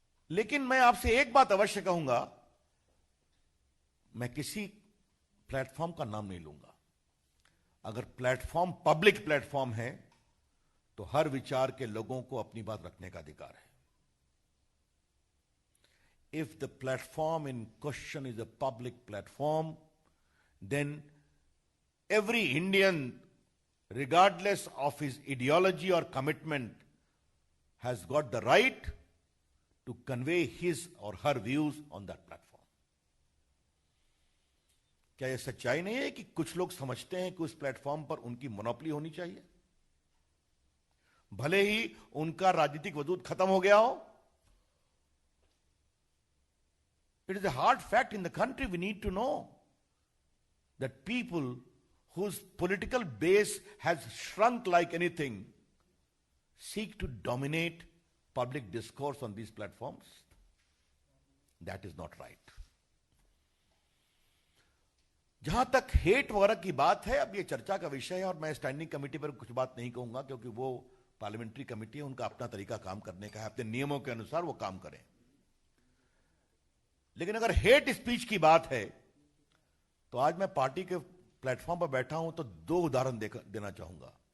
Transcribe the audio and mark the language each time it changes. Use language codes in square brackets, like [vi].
[hi] लेकिन मैं आपसे एक बात अवश्य कहूंगा, मैं किसी प्लेटफॉर्म का नाम नहीं लूंगा। अगर प्लेटफॉर्म पब्लिक प्लेटफॉर्म है तो हर विचार के लोगों को अपनी बात रखने का अधिकार है। [en] If the platform in question is a public platform, then every Indian, regardless of his ideology or commitment, has got the right to convey his or her views on that platform. [hi] क्या यह सच्चाई नहीं है कि कुछ लोग समझते हैं कि उस प्लेटफॉर्म पर उनकी मोनोपोली होनी चाहिए, भले ही उनका राजनीतिक वजूद खत्म हो गया हो? [en] It is a hard fact in the country. We need to know that people whose political base has shrunk like anything seek to dominate public discourse on these platforms. That is not right. [hi] जहां तक hate वगैरह की बात है, अब ये चर्चा का विषय है और मैं स्टैंडिंग कमेटी पर कुछ बात नहीं कहूंगा, क्योंकि वो पार्लियामेंट्री कमेटी है, उनका अपना तरीका काम करने का है, अपने नियमों के अनुसार वो काम करें। लेकिन अगर हेट स्पीच की बात है तो आज मैं पार्टी के प्लेटफॉर्म पर बैठा हूं तो दो उदाहरण देना चाहूंगा।